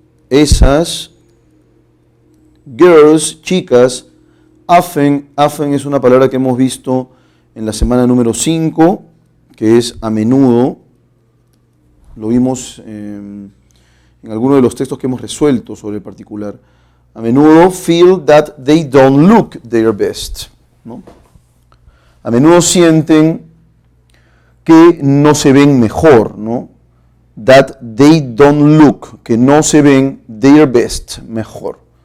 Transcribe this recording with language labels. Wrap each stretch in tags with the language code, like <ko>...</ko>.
<es>esas girls, chicas, often es una palabra que hemos visto en la semana número 5, que es a menudo, lo vimos en alguno de los textos que hemos resuelto sobre el particular. A menudo</es> <en>feel that they don't look their best,</en> <es>¿no? A menudo sienten que no se ven mejor, ¿no?</es> <en>That they don't look,</en> <es>que no se ven</es> <en>their best,</en> <es>mejor.</es>